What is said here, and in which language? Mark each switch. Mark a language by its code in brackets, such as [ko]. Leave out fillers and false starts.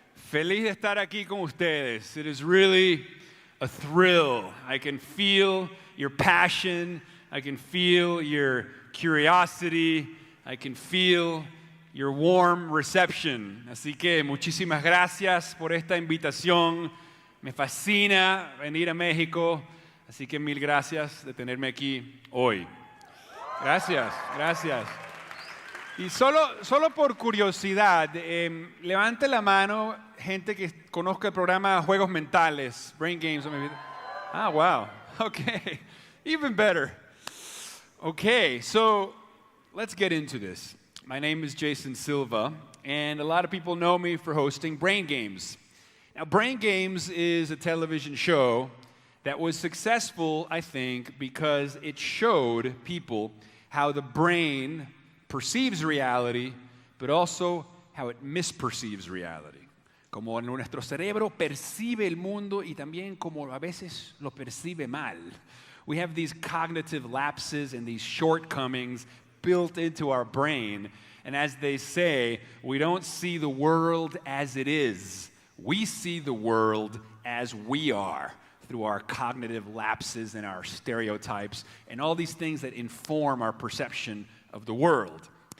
[es] Feliz de estar aquí con ustedes. [en] It is really a thrill. I can feel your passion. I can feel your curiosity. I can feel your warm reception. [es] Así que muchísimas gracias por esta invitación. Me fascina venir a México. Así que mil gracias de tenerme aquí hoy. Gracias, gracias. Y solo por curiosidad, levante la mano gente que conozca el programa Juegos Mentales, Brain Games. [en] Ah, wow. Okay, even better. Okay, so let's get into this. My name is Jason Silva, and a lot of people know me for hosting Brain Games. Now, Brain Games is a television show that was successful, I think, because it showed people how the brain perceives reality, but also how it misperceives reality. [es] Como nuestro cerebro percibe el mundo y también como a veces lo percibe mal. [en] We have these cognitive lapses and these shortcomings built into our brain. And as they say, we don't see the world as it is. We see the world as we are, through our cognitive lapses and our stereotypes and all these things that inform our perception of the world.